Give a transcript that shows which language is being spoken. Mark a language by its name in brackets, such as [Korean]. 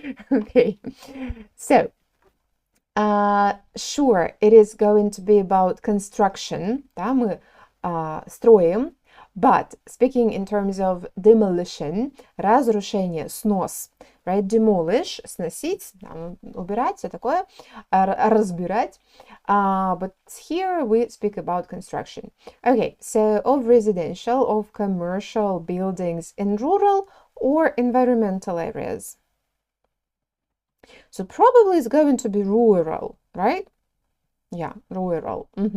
[English] Okay, so sure, it is going to be about construction. [Russian] Да, мы строим. [English] But speaking in terms of demolition, [Russian] разрушение, снос, [English] right? [Russian] Demolish, сносить, убирать, все такое, разбирать. [English] But here we speak about construction. Okay, so of residential, of commercial buildings in rural or environmental areas. So probably it's going to be rural, right? Yeah, rural.